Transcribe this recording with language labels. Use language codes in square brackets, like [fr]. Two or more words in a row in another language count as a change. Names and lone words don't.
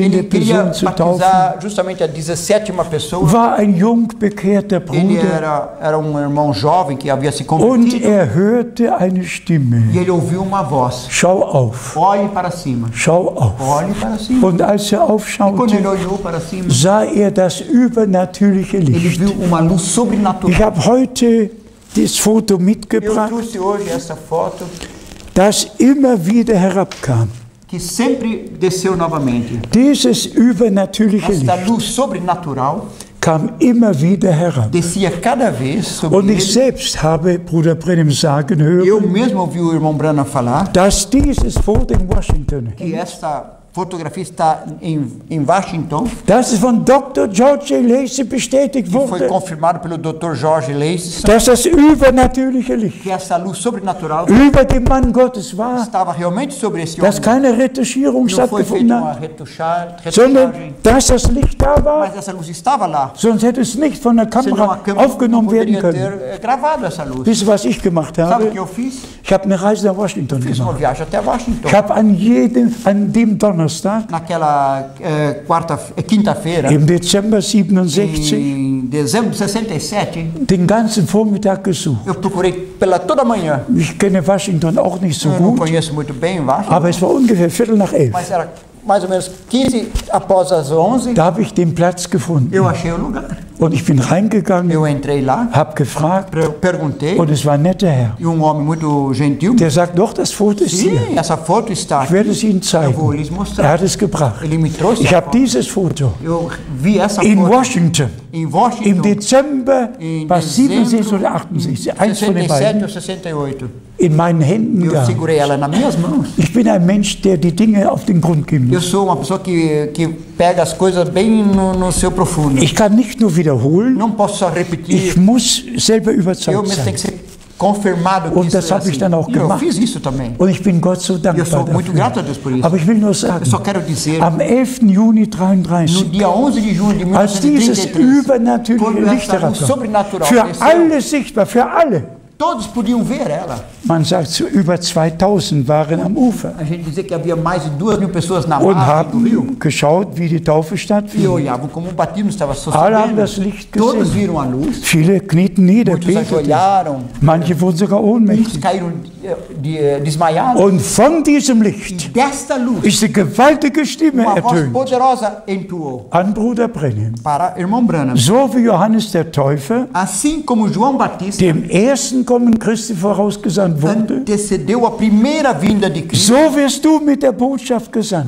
[pt] Ele queria [de] Person zu taufen, [pt] batizar justamente a 17ª pessoa. [de] war ein jung bekehrter [pt] Ele [de] Bruder [pt] era irmão jovem que havia se [de] und [pt] convertido. [de] er hörte eine Stimme. [pt] E ele ouviu uma voz: [de] Schau auf, [pt] olhe para cima, [de] schau auf. [pt] olhe para cima. [de] Und als er [pt] E quando [de] aufschaute, [pt] ele olhou para cima, [de] sah er das übernatürliche [pt] ele [de] Licht. [pt] viu uma luz [de] Ich [pt] sobrenatural. [de] habe heute das Foto [pt] Eu [de] mitgebracht, [pt] trouxe hoje essa foto [de] das immer wieder herabkam. [pt] que sempre desceu novamente. [de] Dieses übernatürliche [pt] Esta [de] Licht [pt] luz sobrenatural [de] kam immer wieder herab. [pt] descia cada vez sobre [de] Und ich [pt] ele. [de] selbst habe Bruder Brennim sagen [pt] Eu [de] hören, [pt] mesmo ouvi o irmão Branham falar [de] dass dieses Foto in Washington, [pt] que esta fotografia está em Washington, [de] dass es von Dr. George A. Lacey bestätigt [pt] que foi [de] wurde, [pt] confirmado pelo Dr. George Lacey, [de] dass das übernatürliche Licht [pt] que essa luz sobrenatural [de] über dem Mann Gottes war, [pt] estava realmente sobre esse [de] dass [pt] homem. [de] keine Retuschierung [pt] Não foi feita [de] stattgefunden [pt] uma [de] hat, [pt] retuchagem, [de] sondern dass das Licht da war, [pt] mas essa luz estava lá. [de] sonst hätte es nicht von der [pt] Senão a [de] Kamera [pt] câmera não [de] aufgenommen werden [pt] poderia [de] können. [pt] ter gravado essa luz. [de] Wisst ihr, was ich gemacht [pt] Sabe o [de] habe? [pt] que eu fiz? [de] Ich habe eine Reise nach Washington [pt] Fiz uma [de] gemacht. [pt] viagem até Washington. [de] Ich habe an dem Donnerstag [pt] Naquela quinta-feira, [de] im Dezember 67 [pt] em dezembro de 67, [de] den ganzen Vormittag gesucht. [pt] eu procurei pela toda manhã. [de] Ich kenne Washington auch nicht so [pt] Eu não [de] gut, [pt] conheço muito bem Washington, [de] aber es war ungefähr 11:15. [pt] mas era mais ou menos 15 após as 11, [de] Da habe ich den Platz gefunden [pt] eu achei o lugar. [de] und ich bin reingegangen, [pt] Eu entrei lá, [de] habe gefragt [pt] perguntei, [de] und es war ein netter Herr. [pt] e um homem muito gentil, [de] Der sagt, doch, das Foto ist hier. [pt] sim, essa foto está [de] Ich [pt] aqui. [de] werde es Ihnen [pt] Eu vou [de] zeigen. [pt] lhes [de] Er [pt] mostrar. [de] hat es gebracht. [pt] Ele me trouxe [de] Ich [pt] a [de] habe [pt] foto. [de] dieses Foto [pt] Eu vi essa [de] in [pt] foto [de] Washington [pt] em [de] im [pt] Washington, [de] Dezember, [pt] em [de] was 67 oder [pt] dezembro [de] 68, eins von den [pt] 67 [de] beiden, [pt] ou 68. [de] in meinen Händen [pt] Eu [de] gehabt. [pt] segurei ela nas minhas mãos. [de] Ich bin ein Mensch, der die Dinge auf den Grund gehen [pt] Eu [de] muss. [pt] sou uma pessoa que pega as coisas bem no seu profundo. [de] Ich kann nicht nur wiederholen, [pt] Não posso só repetir. [de] ich muss selber [pt] Eu [de] überzeugt [pt] mesmo [de] sein. [pt] tenho que ser confirmado que [de] Und [pt] isso [de] das [pt] é [de] habe ich [pt] assim. [de] dann auch [pt] E eu [de] gemacht. [pt] fiz isso também. [de] Und ich bin Gott so [pt] Eu [de] dankbar [pt] sou muito grato a Deus por [de] dafür. [pt] isso. [de] Aber ich will nur [pt] Eu só [de] sagen, [pt] quero dizer, [de] am 11. Juni [pt] no [de] 33, [pt] dia 11 de junho de [de] als dieses [pt] 1933, [de] übernatürliche [pt] quando [de] Licht [pt] essa luz [de] herabkam, [pt] sobrenatural [de] für [pt] desceu, [de] alle sichtbar, für alle. [pt] todos podiam ver ela. [de] Man sagt, so über 2000 waren am Ufer [pt] A gente dizia que havia mais de 2.000 pessoas na [de] und [pt] margem do rio. [de] haben geschaut, wie die Taufe [pt] E [de] stattfindet. [pt] olhavam como o batismo estava [de] Alle haben [pt] sucedendo. [de] das Licht [pt] Todos [de] gesehen. [pt] viram a luz. [de] Viele knieten nieder, [pt] Muitos [de] beteten. [pt] ajoelharam. [de] Manche wurden sogar [pt] Muitos [de] ohnmächtig. [pt] caíram desmaiados. [de] Und von diesem [pt] E [de] Licht [pt] desta luz, [de] ist eine gewaltige Stimme [pt] uma voz [de] ertönt [pt] poderosa entoou [de] an Bruder Brennim. [pt] para irmão Branham. [de] So wie Johannes der Täufer [pt] Assim como João Batista [de] dem ersten Kommen Christi vorausgesandt gesandt wurde, [pt] antecedeu a primeira vinda de Cristo, [de] so wirst du mit der Botschaft gesandt,